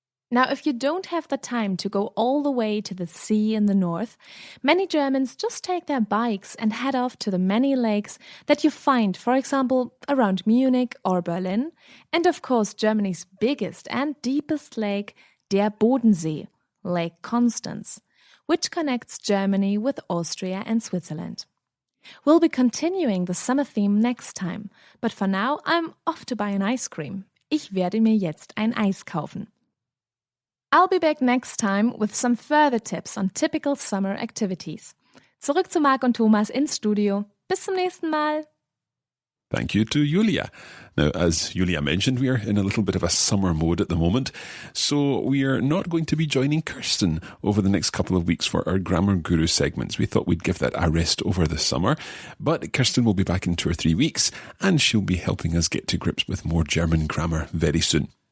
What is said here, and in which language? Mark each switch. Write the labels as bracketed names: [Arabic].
[English] Now, if you don't have the time to go all the way to the sea in the north, many Germans just take their bikes and head off to the many lakes that you find, for example, around Munich or Berlin, and of course Germany's biggest and deepest lake, der Bodensee, Lake Constance, which connects Germany with Austria and Switzerland. We'll be continuing the summer theme next time, but for now I'm off to buy an ice cream. [German] Ich werde mir jetzt ein Eis kaufen. [English] I'll be back next time with some further tips on typical summer activities. [German] Zurück zu Marc und Thomas ins Studio. Bis zum nächsten Mal. [English] Thank you to Julia. Now, as Julia mentioned, we are in a little bit of a summer mode at the moment, so we are not going to be joining Kirsten over the next couple of weeks for our Grammar Guru segments. We thought we'd give that a rest over the summer, but Kirsten will be back in 2 or 3 weeks, and she'll be helping us get to grips with more German grammar very soon.